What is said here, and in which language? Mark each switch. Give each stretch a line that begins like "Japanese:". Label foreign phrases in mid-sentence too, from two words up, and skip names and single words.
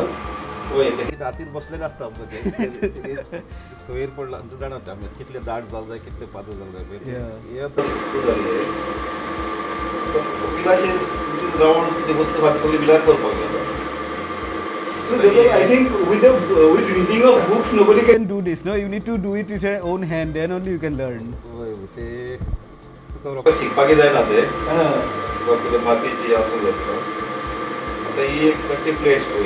Konkani: होय ते हातीर बसलेले आसता म्हणजे सोयेर पडला तूं जाणा ते आमी कितले दाट जावंक जाय कितले पातळ जावंक जाय पळय
English: Yeah.
Konkani: हे आतां वस्तू जाली बिलाचेर रावंड ती वस्तू आहा ती सगळी बिलार करपाक जाय
English: So Jacob, I think with reading of books, nobody can do this. No, you need to do it with your own hand. Then only you can learn.
Konkani: होय ते तुका रोखडें शिकपाक जायना ते कितें मातीची आसूं जाता आतां ही एक सारकी प्लेट पळय